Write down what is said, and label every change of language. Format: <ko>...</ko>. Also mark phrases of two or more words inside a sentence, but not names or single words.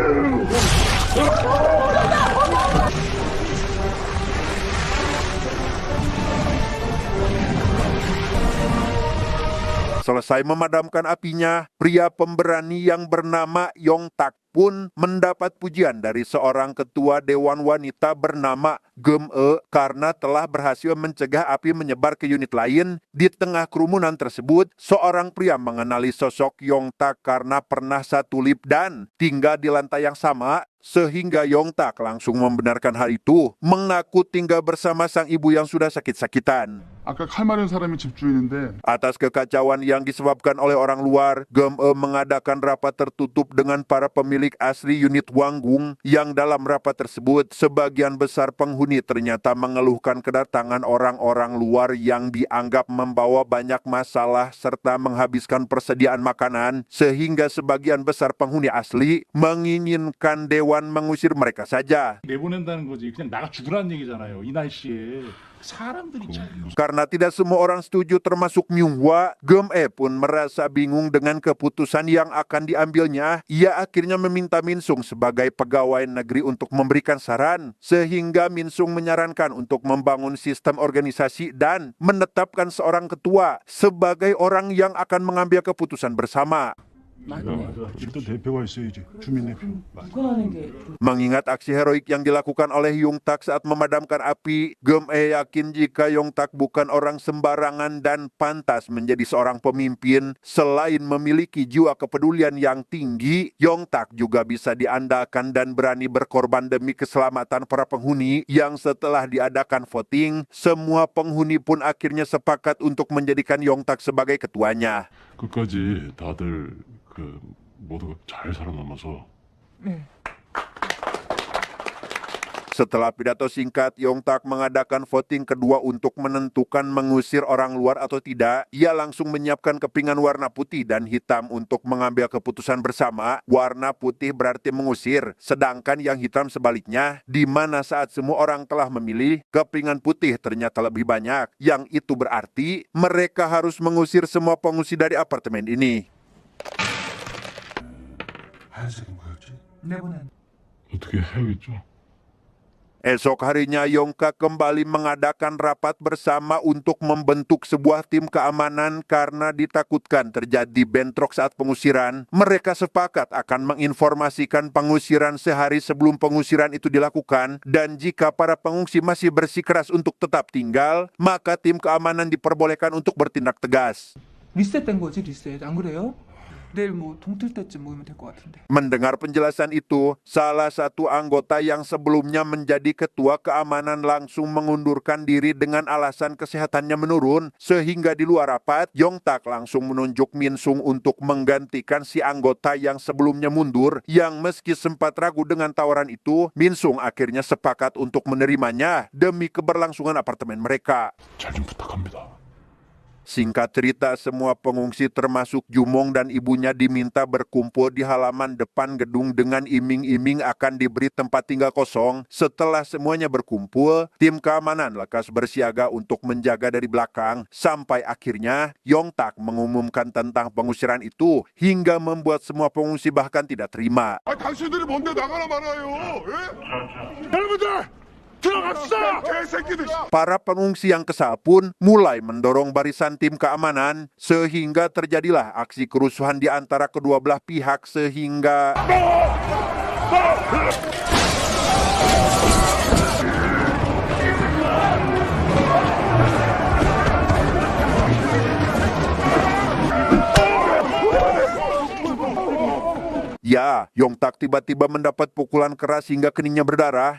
<id>Selesai memadamkan apinya, pria pemberani yang bernama Yong Tak pun mendapat pujian dari seorang ketua dewan wanita bernama Gem-e karena telah berhasil mencegah api menyebar ke unit lain. Di tengah kerumunan tersebut, seorang pria mengenali sosok Yong Tak karena pernah satu lift dan tinggal di lantai yang sama. sehingga Yongtak langsung membenarkan hal itu, mengaku tinggal bersama sang ibu yang sudah sakit-sakitan.</id> <ko>아까 칼 마른 사람이 집주인인데</ko> <id>Atas kekacauan yang disebabkan oleh orang luar, GME mengadakan rapat tertutup dengan para pemilik asli unit Hwanggung yang dalam rapat tersebut sebagian besar penghuni ternyata mengeluhkan kedatangan orang-orang luar yang dianggap membawa banyak masalah serta menghabiskan persediaan makanan sehingga sebagian besar penghuni asli menginginkan dewan mengusir mereka saja.</id> <ko>내보낸다는 거지. 그냥 나가 죽으라는 얘기잖아요. 이 날씨에. 사람들이 참</ko> <id>Karena tidak semua orang setuju termasuk Myunghwa, GME pun merasa bingung dengan keputusan yang akan diambilnya. Ia akhirnya meminta Minsung sebagai pegawai negeri untuk memberikan saran, sehingga Minsung menyarankan untuk membangun sistem organisasi dan menetapkan seorang ketua sebagai orang yang akan mengambil keputusan bersama.</id> <ko>일단 대표가 있어야지. 주민 대표. 누가 하는 게</ko> <id>Mengingat aksi heroik yang dilakukan oleh Yongtak saat memadamkan api, GME yakin jika Yongtak bukan orang sembarangan dan pantas menjadi seorang pemimpin. Selain memiliki jiwa kepedulian yang tinggi, Yongtak juga bisa diandalkan dan berani berkorban demi keselamatan para penghuni yang setelah diadakan voting, semua penghuni pun akhirnya sepakat untuk menjadikan Yongtak sebagai ketuanya.</id> <ko>끝까지 다들 모두가 잘 살아남아서</ko> <id>Setelah pidato singkat, Yongtak mengadakan voting kedua untuk menentukan mengusir orang luar atau tidak. Ia langsung menyiapkan kepingan warna putih dan hitam untuk mengambil keputusan bersama. Warna putih berarti mengusir, sedangkan yang hitam sebaliknya, di mana saat semua orang telah memilih, kepingan putih ternyata lebih banyak. Yang itu berarti mereka harus mengusir semua pengungsi dari apartemen ini.</id> <ko>하얀색이 뭐였지? 어떻게 해야겠죠?</ko> <id>Esok harinya Yongtak kembali mengadakan rapat bersama untuk membentuk sebuah tim keamanan karena ditakutkan terjadi bentrok saat pengusiran. Mereka sepakat akan menginformasikan pengusiran sehari sebelum pengusiran itu dilakukan, dan jika para pengungsi masih bersikeras untuk tetap tinggal, maka tim keamanan diperbolehkan untuk bertindak tegas.</id> <ko>리셋된 거지 리셋 안 그래요? 내일 뭐 동틀 때쯤 모이면 될 것 같은데.</ko> <id>Mendengar penjelasan itu, salah satu anggota yang sebelumnya menjadi ketua keamanan langsung mengundurkan diri dengan alasan kesehatannya menurun, sehingga di luar rapat, Yongtak langsung menunjuk Minsung untuk menggantikan si anggota yang sebelumnya mundur, yang meski sempat ragu dengan tawaran itu, Minsung akhirnya sepakat untuk menerimanya demi keberlangsungan apartemen mereka.</id> <ko>잘 좀 부탁합니다.</ko> <id>Singkat cerita, semua pengungsi termasuk Jumong dan ibunya diminta berkumpul di halaman depan gedung dengan iming-iming akan diberi tempat tinggal kosong. Setelah semuanya berkumpul, tim keamanan lekas bersiaga untuk menjaga dari belakang, sampai akhirnya Yongtak mengumumkan tentang pengusiran itu hingga membuat semua pengungsi bahkan tidak terima.</id> <ko>아 당신들이 뭔데 나가라 말아요? 예? 여러분들 들어갑시다! 개새끼들!</ko> <id>Para pengungsi yang kesal pun mulai mendorong barisan tim keamanan sehingga terjadilah aksi kerusuhan di antara kedua belah pihak sehingga Ya, Yongtak tiba-tiba mendapat pukulan keras hingga keningnya berdarah.</id>